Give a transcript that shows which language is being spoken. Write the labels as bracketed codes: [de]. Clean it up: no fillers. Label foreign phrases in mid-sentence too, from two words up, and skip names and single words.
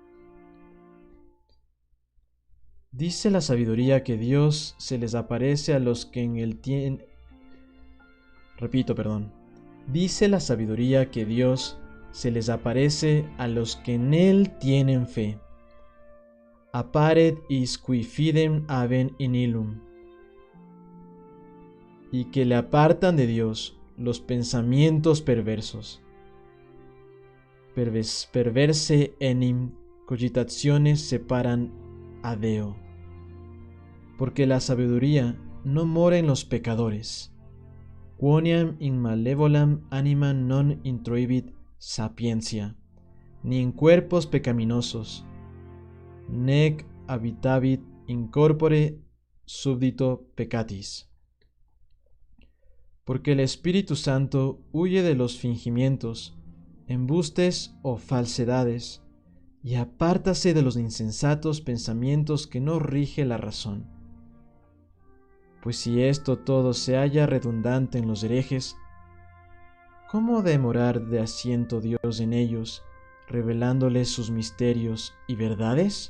[es] Dice la sabiduría que Dios se les aparece a los que en él tienen... Dice la sabiduría que Dios se les aparece a los que en él tienen fe. [la] Apparet is qui fidem haben in illum. [es] Y que le apartan de Dios los pensamientos perversos. [la] Perverse enim cogitationes separan a Deo. [es] Porque la sabiduría no mora en los pecadores. [la] Quoniam in malevolam animam non introibit sapientia, [es] ni en cuerpos pecaminosos, [la] nec habitavit in corpore subdito peccatis. [es] Porque el Espíritu Santo huye de los fingimientos, embustes o falsedades, y apártase de los insensatos pensamientos que no rige la razón. Pues si esto todo se halla redundante en los herejes, ¿cómo de morar de asiento Dios en ellos, revelándoles sus misterios y verdades?